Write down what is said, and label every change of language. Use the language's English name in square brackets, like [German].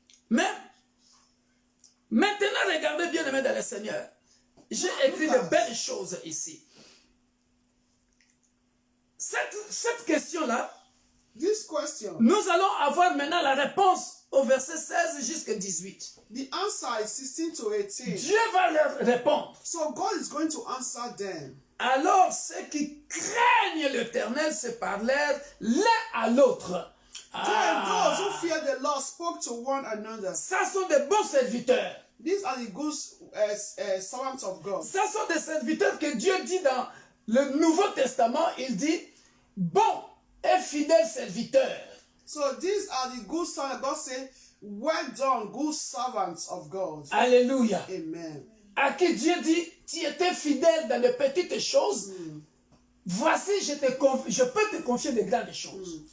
[French] Mais, maintenant, regardez bien, aimés dans le Seigneur. J'ai écrit de belles choses ici. Cette question-là, [English] This question, [French] nous allons avoir maintenant la réponse au verset 16 jusqu'à 18. [English] the answer is 16 to 18. [French] Dieu va leur répondre. [English] So God is going to answer them. [French] Alors ceux qui craignent l'Éternel se parlèrent l'un à l'autre. [English] Then those who fear the Lord spoke to one another. [French] Ça sont des bons serviteurs. [English] These are the good servants of God. [French] Ça sont des serviteurs que Dieu dit dans le Nouveau Testament. Il dit, bon et fidèle serviteur. [English] So these are the good servants. God said, well done, good servants of God. [French] Alléluia. Amen. À qui Dieu dit, tu étais fidèle dans les petites choses. Voici, je peux te confier de grandes choses.